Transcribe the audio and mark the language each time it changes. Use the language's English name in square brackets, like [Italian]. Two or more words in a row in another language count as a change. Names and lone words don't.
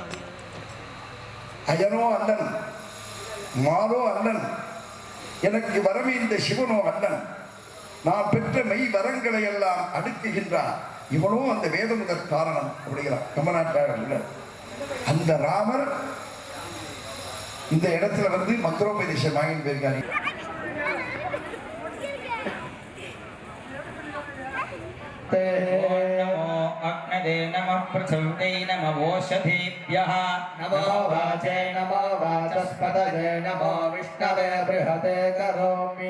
[Tamil] அயனோ அல்லன் மாலோ அல்லன் எனக்கு வரமே இந்த சிவனோ அல்லன் நான் பெற்ற மெய் வரங்களை எல்லாம் அடுக்குகின்றான் இவனோ அந்த வேத முதற் காரணம் அப்படிங்கிறான் கமநாட்டாளர். அந்த ராமர் இந்த இடத்துல வந்து மந்திரோபதேசம் வாங்கிட்டு போயிருக்காரு. [Sanskrit] नमो अग्नदे नमः पृथिव्यै नमः ओषधीभ्यः नमो वाचे नमो वाचस्पतये नमो विष्णवे बृहते करोमि